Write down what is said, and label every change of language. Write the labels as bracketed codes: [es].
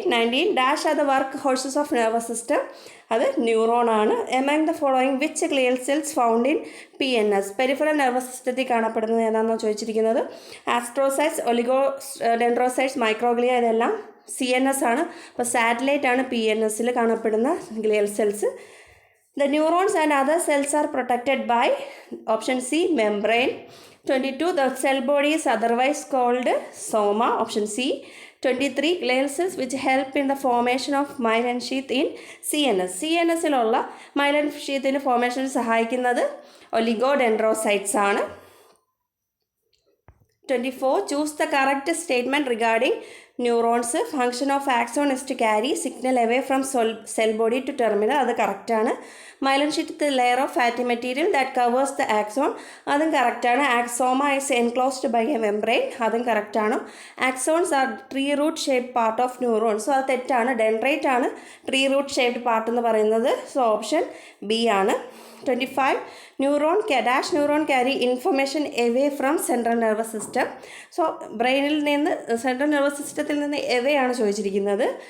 [en] 19 dash are the work horses of nervous system. [ml] അത് neuron ആണ്. [en] Among the following which glial cells found in PNS. [ml] Peripheral nervous സിസ്റ്റത്തിൽ കാണപ്പെടുന്നത് ഏതാണെന്നാണ് ചോദിച്ചിരിക്കുന്നത്. Astrocytes, ഡെൻഡ്രോസൈറ്റ്സ്, microglia ഇതെല്ലാം CNS ആണ്. അപ്പോൾ സാറ്റലൈറ്റ് ആണ് PNSൽ കാണപ്പെടുന്ന glial cells. [en] The neurons and other cells are protected by option C membrane. 22 the cell body is otherwise called soma. Option C. 23 glial cells which help in the formation of myelin sheath in CNS. [ml] CNSലുള്ള myelin sheathിൻ്റെ ഫോർമേഷന് സഹായിക്കുന്നത് oligodendrocytes ആണ്. [en] 24 choose the correct statement regarding neurons. Function of axon is to carry signal away from cell body to terminal. [ml] അത് കറക്റ്റാണ്. [en] Myelin sheet layer of fatty material that covers the axon. [ml] അതും കറക്റ്റാണ്. [en] Soma is enclosed by a membrane. [ml] അതും കറക്റ്റാണ്. [en] Axons are tree root shaped part of neuron. So [ml] അത് തെറ്റാണ്. Dendrite ആണ് [en] tree root shaped part [ml] എന്ന് പറയുന്നത്. സോ ഓപ്ഷൻ ബി ആണ്. [en] 25 dash neuron carry information away from central nervous system. [ml] So ബ്രെയിനിൽ നിന്ന് സെൻട്രൽ നെർവസ് സിസ്റ്റത്തിൽ നിന്ന് എവേ ആണ് ചോദിച്ചിരിക്കുന്നത്.